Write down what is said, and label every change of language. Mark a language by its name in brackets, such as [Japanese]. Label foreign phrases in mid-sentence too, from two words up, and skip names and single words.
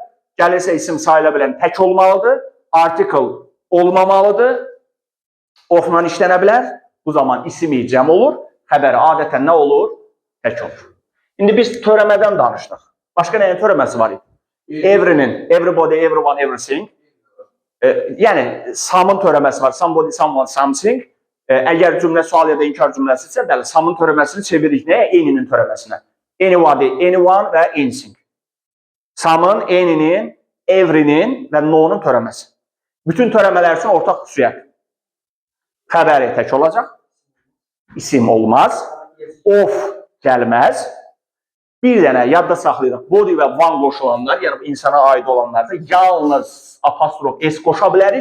[Azerbaijani] Gəlirsə isim sayıla bilən tək olmalıdır. Artikl olmamalıdır. Of-la işlənə bilər. Bu zaman ismi cəm olur. Xəbəri adətən nə olur? Tək olur. İndi biz törəmədən danışdıq. Başqa nəyin törəməsi var idi? Every'nin, [English] everybody, everyone, everything. [Azerbaijani] Yəni, some'ın törəməsi var. [English] Somebody, someone, something. [Azerbaijani] Əgər cümlə sual ya da inkar cümləsidirsə, bəli, some'ın törəməsini çeviririk nəyə? Any'nin törəməsinə. [English] Anybody, anyone və anything. [Azerbaijani] Some'ın, any'nin, every'nin və no'nun törəməsi. Bütün törəmələr üçün ortaq xüsusiyyət. Xəbəri tək olacaq. İsim olmaz. Of gəlməz. Bir dənə yadda saxlayırıq. Body və one qoşulanlar, yəni insana aid olanlarda yalnız apostrof s qoşa bilərik.